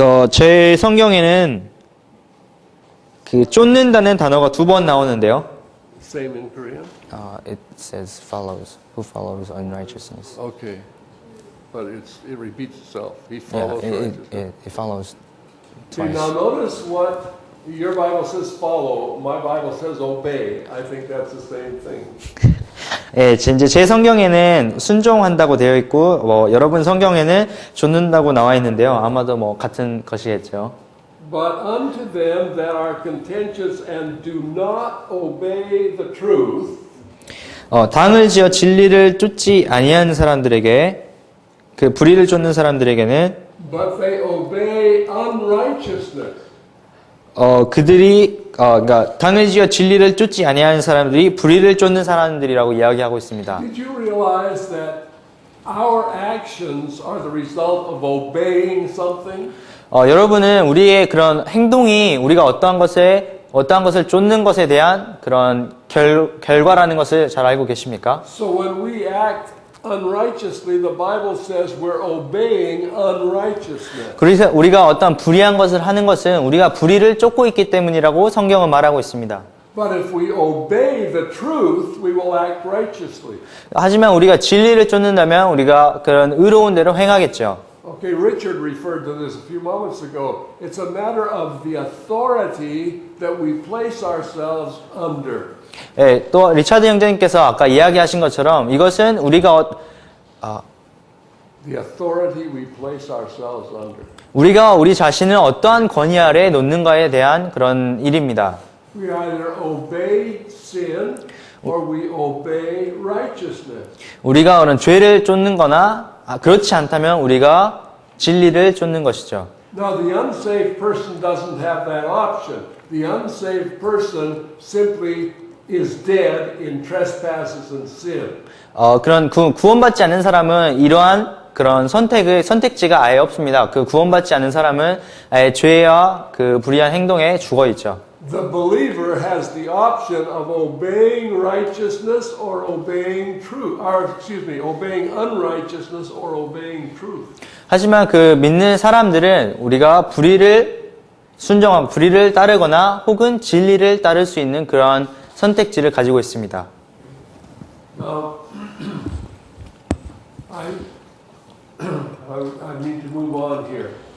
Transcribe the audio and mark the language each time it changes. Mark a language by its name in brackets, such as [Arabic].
[Korean] 제 성경에는 그 쫓는다는 단어가 2번 나오는데요. [English] Same in Korean? It says follows, who follows unrighteousness. Okay. But it repeats itself. He follows righteousness. It follows See, twice. now notice what your Bible says follow, my Bible says obey. I think that's the same thing. [Korean] 예, 이제 제 성경에는 순종한다고 되어 있고, 여러분 성경에는 쫓는다고 나와 있는데요. 아마도 같은 것이겠죠. [English] But unto them that are contentious and do not obey the truth, [Korean] 당을 지어 진리를 쫓지 아니하는 사람들에게, 그 불의를 쫓는 사람들에게는, [English] but they obey unrighteousness. [Korean] 그들이 그러니까 당을 지어 진리를 쫓지 아니하는 사람들이 불의를 쫓는 사람들이라고 이야기하고 있습니다. [English] Did you realize that our actions are the result of obeying something? [Korean] 여러분은 우리의 그런 행동이 우리가 어떠한 것을 쫓는 것에 대한 그런 결과라는 것을 잘 알고 계십니까? [English] So when we act unrighteously, the Bible says we're obeying unrighteousness. [Korean] 그래서 우리가 어떤 불의한 것을 하는 것은 우리가 불의를 쫓고 있기 때문이라고 성경은 말하고 있습니다. [English] But if we obey the truth, we will act righteously. [Korean] 하지만 우리가 진리를 쫓는다면 우리가 그런 의로운 대로 행하겠죠. [English] Okay, Richard referred to this a few moments ago. It's a matter of the authority that we place ourselves under. [Korean] 예, 또 리차드 형제님께서 아까 이야기하신 것처럼 이것은 우리가 [English] The authority we place ourselves under. [Korean] 우리가 우리 자신을 어떠한 권위 아래에 놓는가에 대한 그런 일입니다. [English] We either obey sin or we obey righteousness. [Korean] 우리가 그런 죄를 쫓는 거나 그렇지 않다면 우리가 진리를 쫓는 것이죠. [English] Now the unsaved person doesn't have that option. The unsaved person simply is dead in trespasses and sin. [Korean] 그런 구원받지 않는 사람은 이러한 그런 선택지가 아예 없습니다. 그 구원받지 않는 사람은 아예 죄와 그 불의한 행동에 죽어 있죠. [English] The believer has the option of obeying righteousness or obeying truth, obeying unrighteousness or obeying truth. [Korean] 하지만 그 믿는 사람들은 우리가 불의를 따르거나 혹은 진리를 따를 수 있는 그런 선택지를 가지고 있습니다. [English] I need to move on here.